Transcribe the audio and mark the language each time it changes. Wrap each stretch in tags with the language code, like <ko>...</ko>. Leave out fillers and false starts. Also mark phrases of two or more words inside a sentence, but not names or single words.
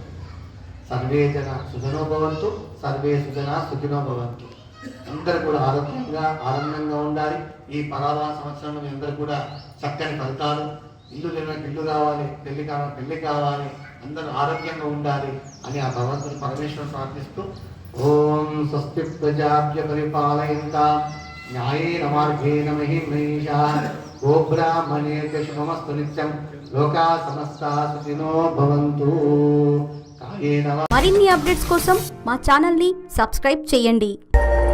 <sa>సర్వే జన సుజనో భవంతు, సర్వే సుజన సుఖినో భవంతు.</sa> <te>అందరూ కూడా ఆరోగ్యంగా ఆనందంగా ఉండాలి. ఈ పరాభవ సంవత్సరంలో మీ అందరూ కూడా చక్కని ఫలితాలు, ఇల్లు లేని ఇల్లు కావాలి, పెళ్లి కావాలి, అందరూ ఆరోగ్యంగా ఉండాలి అని ఆ భగవంతుని పరమేశ్వరుని ప్రార్థిస్తూ</te> <sa>ఓం స్వస్తి ప్రజాభ్య పరిపాలయంతాం న్యాయేన మార్గేణ మహిమహీషాః గోబ్రాహ్మణేభ్యః శుభమస్తు నిత్యం లోకా సమస్తా సుఖినో భవంతు.</sa> <te>మరిన్ని అప్డేట్స్ కోసం మా ఛానల్ని సబ్స్క్రైబ్ చేయండి.</te>